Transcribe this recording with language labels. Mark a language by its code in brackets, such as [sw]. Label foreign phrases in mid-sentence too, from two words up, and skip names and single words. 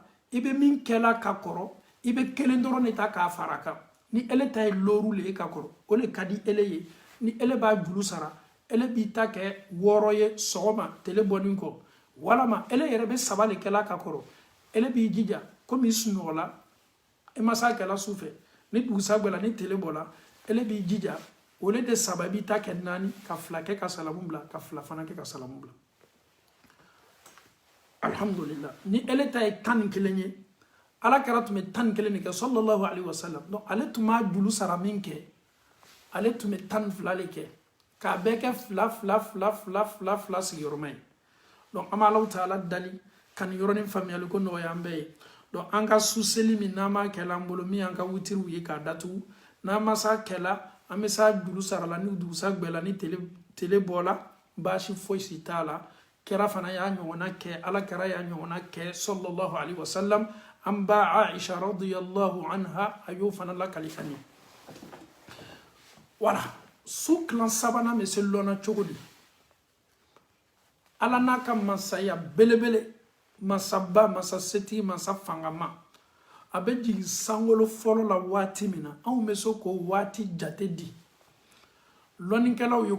[bm] i bɛ min kɛla ka kɔrɔ i bɛ 1 dɔrɔn de ta k'a fara kan ni ele ta ye looru le ye ka kɔrɔ o le ka di ele ye ni ele b'a juru sara ele b'i ta kɛ 6 ye sɔgɔma tele bɔnin kɔ walama ele yɛrɛ bɛ 7 le kɛla ka kɔrɔ ele b'i jija komi i sunɔgɔla i ma s'a kɛla su fɛ ni dugusa gbɛla ni tele bɔla ele b'i jija o le de 7 i b'i ta kɛ 4 ka 2 kɛ ka salamu bila ka 2 fana kɛ ka salamu bila alhamdulillah ni ele ta ye 11 ye ala kɛra tun bɛ 11 de kɛ [ar] صلى الله عليه وسلم [bm] donc ale tun b'a juru sara min kɛ ale tun bɛ 12 le kɛ k'a bɛɛ kɛ 2 sigiyɔrɔma ye donc an bɛ Alahu Taala dali ka nin yɔrɔnin faamuyali ko nɔgɔya an bɛɛ ye donc an ka suseli min n'an m'a kɛla an bolo min y'an ka witiriw ye k'a datugu n'an ma s'a kɛla an bɛ s'a juru sara la ni dugusa gbɛla ni tele bɔla baasi fosi t'a la kɛra fana y'a ɲɔgɔnna kɛ ala kɛra y'a ɲɔgɔnna kɛ [ar] صلى الله عليه وسلم [bm] an ba Aisha [ar] رضي الله عنها [bm] a y'o fana lakali an ye voilà su kilan sabanan bɛ se lɔnna cogo di ala n'a ka masaya belebele masaba masaseti masa fangama a bɛ jigin sankolo fɔlɔ la waati min na anw bɛ se k'o waati jate di lɔnnikɛlaw ye